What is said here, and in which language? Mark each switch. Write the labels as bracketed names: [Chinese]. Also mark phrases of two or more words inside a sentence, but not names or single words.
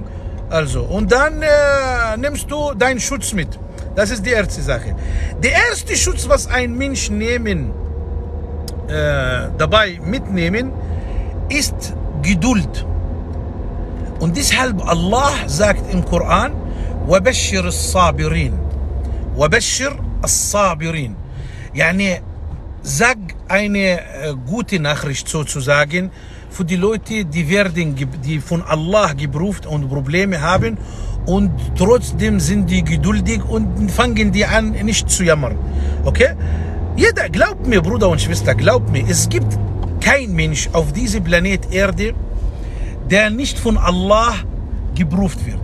[German] Also, und dann nimmst du deinen Schutz mit. Das ist die erste Sache. Der erste Schutz, was ein Mensch dabei mitnehmen, ist Geduld. Und deshalb Allah sagt im Koran, [Arabic] وَبَشِّرِ الصَّابِرِينَ وَبَشِّرِ الصَّابِرِينَ. [German] Yani, sag eine gute Nachricht sozusagen für die Leute, die von Allah geprüft und Probleme haben und trotzdem sind die geduldig und fangen die an, nicht zu jammern. Okay? Jeder, glaubt mir, Bruder und Schwester, glaubt mir, es gibt kein Mensch auf diesem Planet Erde, der nicht von Allah geprüft wird.